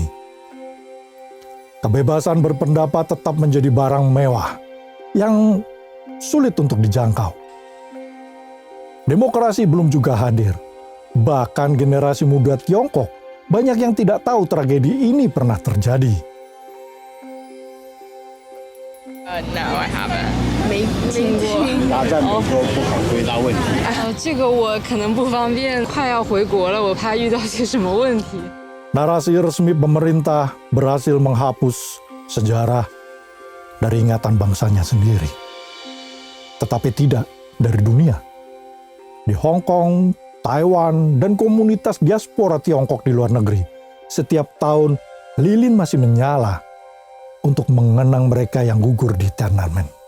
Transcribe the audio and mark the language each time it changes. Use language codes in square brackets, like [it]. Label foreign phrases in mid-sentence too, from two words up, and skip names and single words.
[id] Kebebasan berpendapat tetap menjadi barang mewah yang sulit untuk dijangkau. Demokrasi belum juga hadir. Bahkan generasi muda Tiongkok banyak yang tidak tahu tragedi ini pernah terjadi. [en] No, I haven't. [zh] 没听过。他在美国不好回答问题。这个我可能不方便，快要回国了，我怕遇到些什么问题。 [id] Narasi resmi pemerintah berhasil menghapus sejarah dari ingatan bangsanya sendiri. Tetapi tidak dari dunia. Di Hong Kong, Taiwan, dan komunitas diaspora Tiongkok di luar negeri, setiap tahun lilin masih menyala untuk mengenang mereka yang gugur di Tiananmen.